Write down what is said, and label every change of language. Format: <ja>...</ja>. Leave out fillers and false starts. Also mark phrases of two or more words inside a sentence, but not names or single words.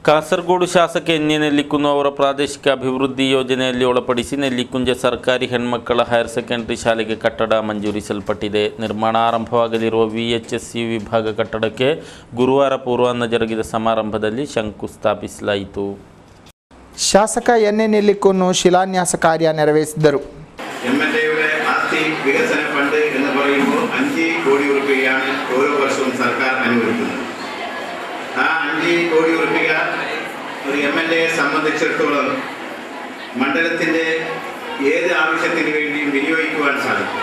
<kn>ಕಾಸರಗೋಡು ಶಾಸಕ ಎನ್ ಎ ನೆಲ್ಲಿಕುಂದು ಅವರ ಪ್ರಾದೇಶಿಕ ಅಭಿವೃದ್ಧಿ ಯೋಜನೆಯಲ್ಲಿ ಒಳಪಡಿಸಿ ನೆಲ್ಲಿಕುಂಜ ಸರ್ಕಾರಿ ಹೆಣ್ಮಕ್ಕಳ</kn> <en>higher secondary</en> <kn>ಶಾಲೆಗೆ ಕಟ್ಟಡ ಮಂಜೂರಿಸಲ್ಪಟ್ಟಿದೆ. ನಿರ್ಮಾಣ ಆರಂಭವಾಗಲಿರುವ VHSU ವಿಭಾಗ ಕಟ್ಟಡಕ್ಕೆ ಗುರುವಾರ ಪೂರ್ವಾಹ್ನ ಜರುಗಿದ ಸಮಾರಂಭದಲ್ಲಿ ಶಂಕು ಸ್ಥಾಪಿಸಲಾಯಿತು. ಶಾಸಕ ಎನ್ ಎ ನೆಲ್ಲಿಕುಂದು ಶಿಲಾನ್ಯಾಸ ಕಾರ್ಯ ನೆರವೇರಿಸಿದರು.</kn> <ml>MLA-യുടെ ആസ്തി വികസന ഫണ്ട് എന്ന് പറയുമ്പോൾ 5 കോടി രൂപയാണ് ഓരോ വർഷവും സർക്കാർ അനുവദിക്കുന്നത്. ആ 5 കോടി രൂപ ഒരു MLA-യെ സംബന്ധിച്ചിടത്തോളം മണ്ഡലത്തിൻ്റെ ഏത് ആവശ്യത്തിന് വേണ്ടിയും വിനിയോഗിക്കുവാൻ സാധിക്കും.</ml>